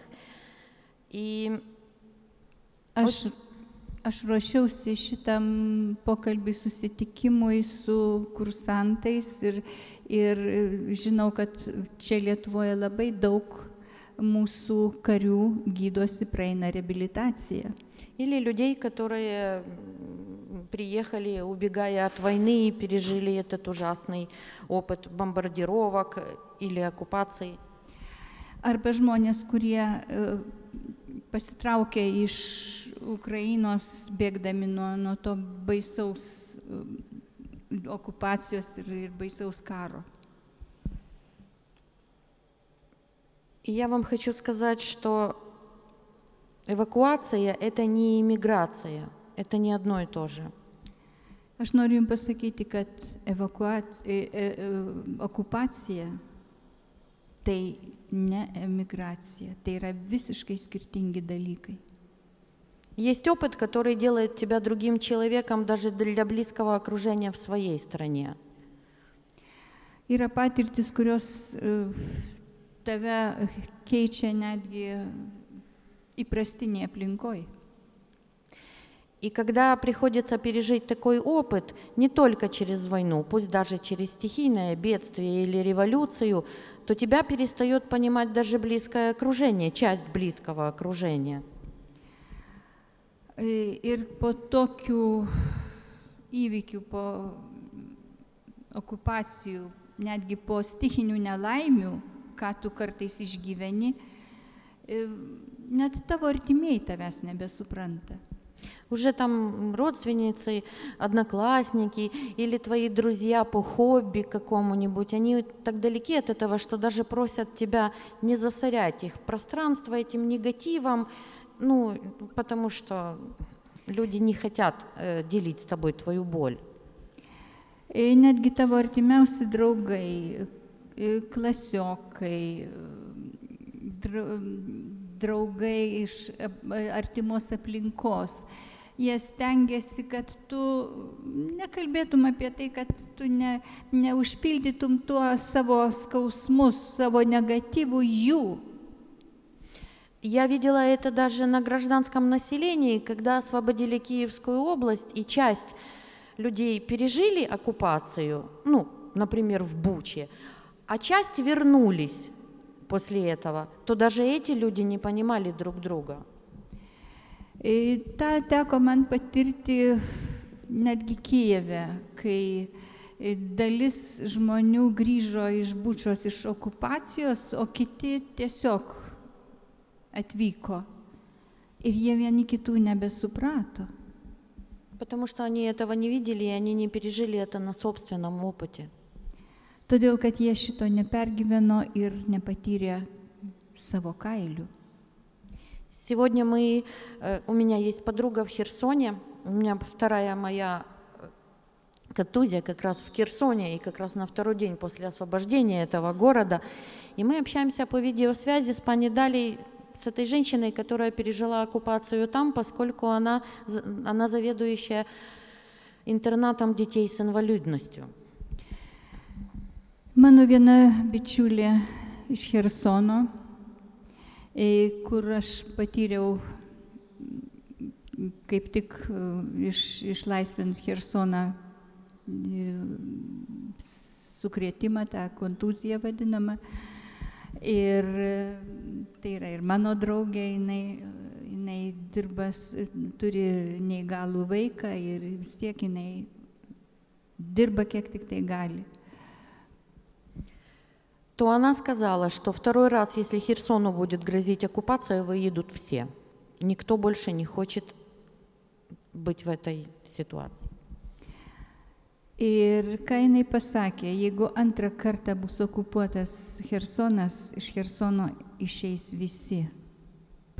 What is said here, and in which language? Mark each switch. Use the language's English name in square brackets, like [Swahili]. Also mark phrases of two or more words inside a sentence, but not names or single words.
[Russian] И [Lithuanian] Aš ruošiausi šitam pokalbį susitikimui su kursantais ir žinau, kad čia Lietuvoje labai daug mūsų karių gydosi, praeina реабилитация. [Russian] Или людей, которые приехали, убегая от войны, и пережили этот ужасный опыт бомбардировок или оккупаций. [Lithuanian] Arba žmonės, kurie pasitraukė iš Ukrainos, bėgdami nuo to baisaus okupacijos ir baisaus karo. [Russian] И я вам хочу сказать, что эвакуация – это не иммиграция, это не одно и то же. [Lithuanian] Aš noriu jums pasakyti, kad okupacija tai ne emigracija, tai yra visiškai skirtingi dalykai. [Russian] Есть опыт, который делает тебя другим человеком даже для близкого окружения в своей стране. [Lithuanian] Yra patirtis, kurios tave keičia netgi įprastinėje aplinkoje. [Russian] И когда приходится пережить такой опыт, не только через войну, пусть даже через стихийное бедствие или революцию, то тебя перестает понимать даже близкое окружение, часть близкого окружения. [Lithuanian] Ir po tokių įvykių, po okupacijų, netgi po stichinių nelaimių, ką tu kartais išgyveni, net tavo artimieji tavęs nebesupranta. [Russian] Уже там родственницы, одноклассники или твои друзья по хобби какому-нибудь, они так далеки от этого, что даже просят тебя не засорять их пространство этим негативом, потому что люди не хотят делить с тобой твою боль. [Lithuanian] Netgi tavo artimiausi draugai, klasiokai, draugai iš artimos aplinkos, jie stengiasi, kad tu nekalbėtum apie tai, kad tu neužpildytum tuo savo skausmus, savo negatyvų jų. [Russian] Я видела это даже на гражданском населении, когда освободили Киевскую область, и часть людей пережили оккупацию, например, в Буче, а часть вернулись после этого, то даже эти люди не понимали друг друга. [Lithuanian] Ta teko man patirti netgi Kijeve, kai dalis žmonių grįžo iš Bučios, iš okupacijos, o kiti tiesiog atvyko. Ir jie vieni kitų nebesuprato. [Russian] Потому что они этого не видели, и они не пережили это на собственном опыте. [Lithuanian] Todėl, kad jie šito nepergyveno ir nepatyrė savo kailių. [Russian] Сегодня у меня есть подруга в Херсоне, у меня вторая моя контузия как раз в Херсоне, и как раз на второй день после освобождения этого города. И мы общаемся по видеосвязи с пани Далей, с этой женщиной, которая пережила оккупацию там, поскольку она заведующая интернатом детей с инвалидностью. [Lithuanian] Mano viena bičiulė iš Hersono, kur aš patyriau kaip tik išlaisvint Hersoną sukrėtimą, tą kontuziją vadinamą. Ir tai yra ir mano draugė, jinai turi neįgalų vaiką ir vis tiek jinai dirba kiek tik tai gali. [Russian] То она сказала, что второй раз, если Херсону будет грозить оккупация, выедут все. Никто больше не хочет быть в этой ситуации. [Lithuanian] Ir ką jinai pasakė, jeigu antrą kartą bus okupuotas Hersonas, iš Hersono išeis visi.